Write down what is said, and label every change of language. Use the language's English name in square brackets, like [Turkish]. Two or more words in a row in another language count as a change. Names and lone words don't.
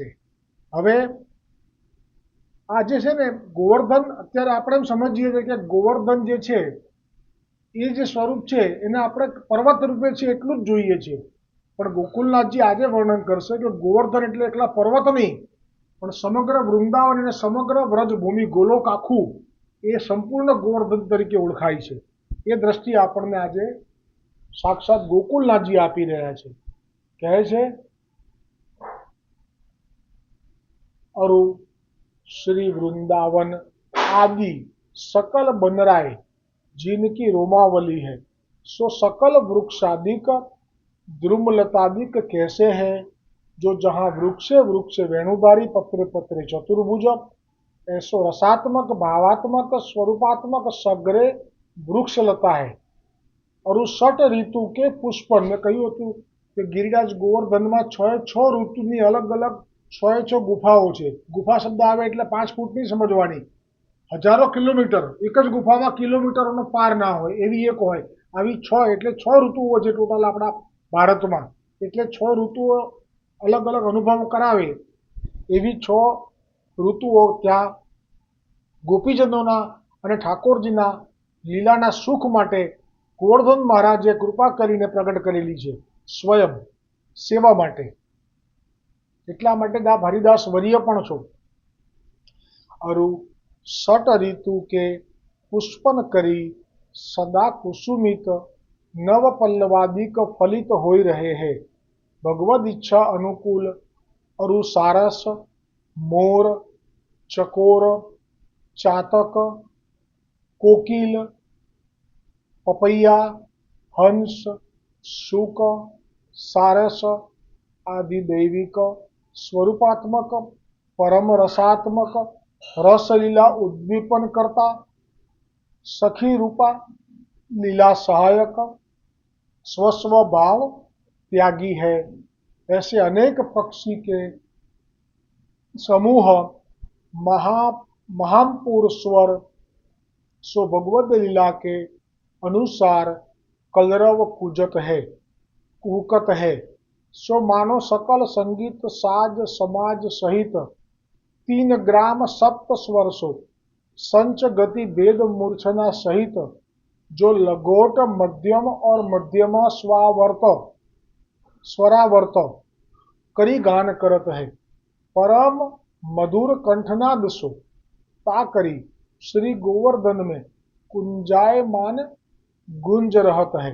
[Gujarati] હવે આ જે છે ને ગોવર્ધન, અત્યારે આપણે એમ સમજીએ છીએ કે ગોવર્ધન જે છે એ જે સ્વરૂપ છે એને આપણે પર્વત રૂપે છે એટલું જ જોઈએ છીએ, પણ ગોકુલનાથજી આજે વર્ણન કરશે કે ગોવર્ધન એટલે એકલા પર્વત નહીં, પણ સમગ્ર વૃંદાવન અને સમગ્ર વ્રજભૂમિ, ગોલોક આખું એ સંપૂર્ણ ગોવર્ધન તરીકે ઓળખાય છે। એ દ્રષ્ટિ આપણને આજે સાક્ષાત ગોકુલનાથજી આપી રહ્યા છે। કહે છે [Braj] અરુ श्री वृंदावन आदि सकल बनराय जिनकी रोमावली है। सो सकल वृक्षादिक द्रुमलतादिक कैसे है, जो जहाँ [Sanskrit] वृक्षे वृक्षे वेणुधारी पत्रे पत्रे चतुर्भुज। [Braj] ऐसो रसात्मक भावात्मक स्वरूपात्मक सगरे वृक्षलता है। और षट ऋतु के पुष्पन में [Gujarati] कह્યું હતું કે ગિરિરાજ ગોવર્ધનમાં 6 ઋતુની અલગ અલગ 6 ગુફાઓ છે। ગુફા શબ્દ આવે એટલે 5 ફૂટ નહીં સમજવાની, હજારો કિલોમીટર, એક જ ગુફામાં કિલોમીટરોનો પાર ના હોય એવી એક હોય, આવી 6 એટલે 6 ઋતુઓ છે ટોટલ આપણા ભારતમાં, એટલે 6 ઋતુઓ અલગ અલગ અનુભવ કરાવે એવી 6 ઋતુઓ ત્યાં ગોપીજનોના અને ઠાકોરજીના લીલાના સુખ માટે ગોવર્ધન મહારાજે કૃપા કરીને પ્રગટ કરેલી છે, સ્વયં સેવા માટે। એટલા માટે આ હરિદાસ વર્ય પણ છો। [Braj] अरु षट ऋतु के पुष्पन करी सदा कुसुमित नव पल्लवादिक फलित होई रहे हैं। भगवद इच्छा अनुकूल अरु सारस, मोर, चकोर, चातक, कोकिल, पपैया, हंस, शुक, सारस आदि दैविक स्वरूपात्मक परम रसात्मक रसलीला उद्दीपन करता सखी रूपा लीला सहायक स्वस्व भाव त्यागी है। ऐसे अनेक पक्षी के समूह महापुर स्वर सो भगवद लीला के अनुसार कलरव कूजत है कुहकत है। सो मानो सकल संगीत साज समाज सहित 3 ग्राम सप्त स्वर्षो संच गति वेद मूर्छना सहित जो लघोट मध्यम और मध्यमा स्वरावर्त करी गान करत है। परम मधुर कंठनाद सो ता करी श्री गोवर्धन में कुंजायमान गुंज रहत है।